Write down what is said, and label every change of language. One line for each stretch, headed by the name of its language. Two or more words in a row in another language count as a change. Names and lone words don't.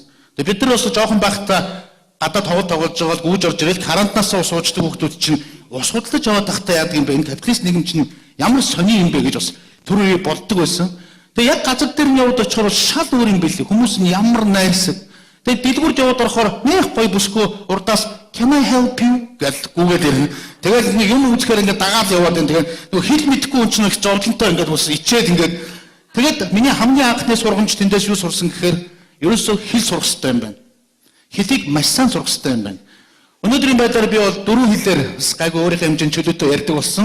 Mongolian: Тэгээ бид нар бас жоохон байхдаа гадаа тоглож байгаа гүйж орж ирэл карантинаас суучдаг хүмүүс чинь ус худалдаж аваад тахтаа яадаг юм бэ? Энэ капиталист нийгэм чинь ямар сони юм бэ гэж бас түр үе болдог байсан. Тэгээ яг газар дээр нь яваад очихоор шал өөр юм билий. Хүмүүс нь ямар найрсаг. Тэгээ дэлгүүрд яваад орохоор нэх гоё бүсгүй урдаас
English: can I help you
Mongolian: гэж гүгээд ирнэ. Тэгэл нэг юм үзэхээр ингээд дагаад яваад байна. Тэгээд нөгөө хэл мэдэхгүй хүн чинь их зовлонтой ингээд бас ичээд ингээд тэгээд миний хамгийн анхны сургамж тэндээс юу сурсан гэхээр ерөөсөө хэл сурах хэрэгтэй юм байна. Хэлийг маш сайн сурах хэрэгтэй юм байна. Өнөөдрийн байдлаар би бол 4 хэлээр гайгүй өөрийнхөө хэмжээнд чөлөөтэй ярьдаг болсон.